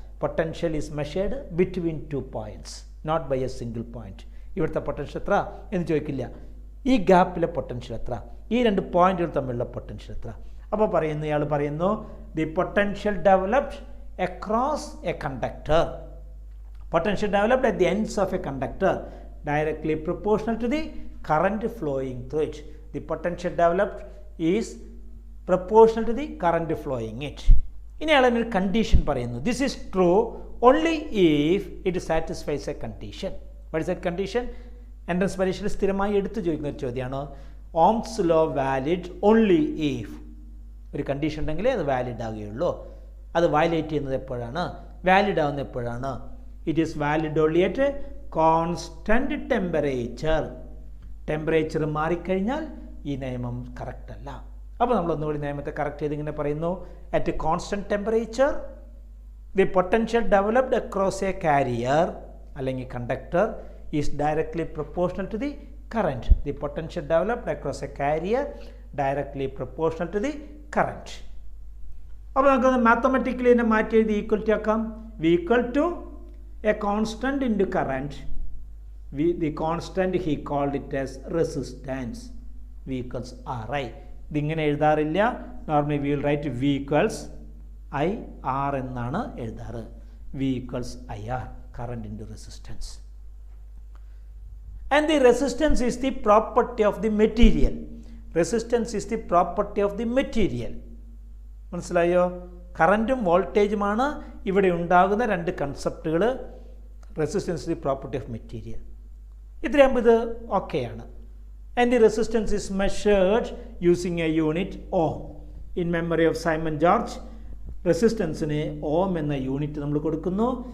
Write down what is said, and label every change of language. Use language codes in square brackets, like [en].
[en] Potential is measured between 2 points, not by a single point. [ml] ഇവിടുത്തെ potential എത്ര എന്ന് ചോദിക്കില്ല. ഈ ഗ്യാപ്പിലെ പൊട്ടൻഷ്യൽ എത്ര, ഈ 2 പോയിന്റുകൾ തമ്മിലുള്ള പൊട്ടൻഷ്യൽ എത്ര. അപ്പോൾ ഇയാൾ പറയുന്നു [en] The potential developed across a conductor. Potential developed at the ends of a conductor directly proportional to the current flowing through it. The potential developed is proportional to the current flowing it. [ml] ഇനി അയാളൊരു condition പറയുന്നു. [en] This is true only if it satisfies a condition. What is that condition? [ml] Entrance പരീക്ഷയിൽ സ്ഥിരമായി എടുത്തു ചോദിക്കുന്ന ഒരു ചോദ്യമാണ്. [en] Ohm's law valid only if. [ml] ഒരു കണ്ടീഷൻ ഉണ്ടെങ്കിലേ അത് വാലിഡ് ആകുകയുള്ളൂ. അത് വയലേറ്റ് ചെയ്യുന്നത് എപ്പോഴാണ്? വാലിഡ് ആവുന്നത് എപ്പോഴാണ്? [en] It is valid only at constant temperature. [ml] Temperature മാറിക്കഴിഞ്ഞാൽ ഈ നിയമം കറക്റ്റ് അല്ല. അപ്പോൾ നമ്മളൊന്നുകൂടി നിയമത്തെ കറക്റ്റ് ചെയ്ത് ഇങ്ങനെ പറയുന്നു. [en] at constant temperature the potential developed across a carrier [ml] അല്ലെങ്കിൽ [en] Conductor is directly proportional to the current. The potential developed across a carrier directly proportional to the current. [ml] അപ്പോൾ നമുക്കൊന്ന് മാത്തമാറ്റിക്കലി തന്നെ മാറ്റി എഴുതി ഈക്വൽറ്റി ആക്കാം. [en] V equal to a constant into current. The constant he called it as resistance. V equals Ri. [ml] ഇതിങ്ങനെ എഴുതാറില്ല. [en] normally we will write V equals I R [ml] എന്നാണ് എഴുതാറ്. [en] V equals IR, current into resistance. And the resistance is the property of the material. Resistance is the property of the material. [ml] മനസ്സിലായോ? കറൻറ്റും വോൾട്ടേജുമാണ് ഇവിടെ ഉണ്ടാകുന്ന 2 കൺസെപ്റ്റുകൾ. [en] Resistance the property of material. [ml] ഇത്രയാകുമ്പോൾ ഇത് ഓക്കെയാണ്. [en] And the resistance is measured using a unit ohm. In memory of [ml] Simon George റെസിസ്റ്റൻസിന് ഓം എന്ന unit നമ്മൾ കൊടുക്കുന്നു.